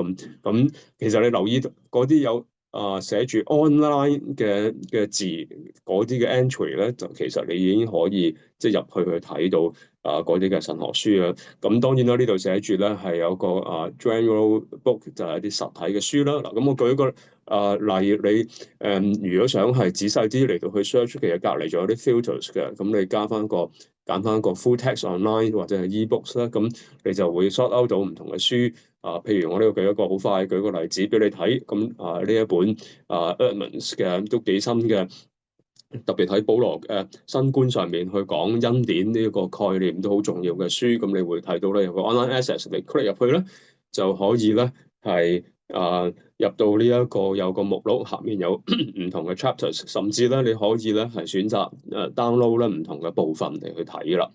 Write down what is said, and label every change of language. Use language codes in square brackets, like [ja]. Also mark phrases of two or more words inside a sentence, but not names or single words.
[yue] 咁其實你留意嗰啲有寫住 online 嘅字嗰啲嘅 entry 咧，就其實你已經可以即係入去睇到嗰啲嘅神學書啊。咁當然啦，呢度寫住咧係有個 [en] general book [yue] 就係一啲實體嘅書啦。嗱，咁我舉一個例，你如果想係仔細啲嚟到去 search，其實隔離仲有啲 filters 嘅，咁你揀翻個 [en] full text online [yue] 或者係 e-books 啦，咁你就會 [en] sort out [yue] 到唔同嘅書。譬如我呢度舉一個好快舉個例子俾你睇，咁呢一本Edmonds 嘅都幾新嘅，特別喺保羅新觀上面去講恩典呢一個概念都好重要嘅書，咁你會睇到咧有個 [en] online access， [yue] 你 click 入去咧就可以咧係入到呢一個有個目錄，下面有唔同嘅 chapters， 甚至咧你可以咧係選擇download 咧唔同嘅部分嚟去睇啦。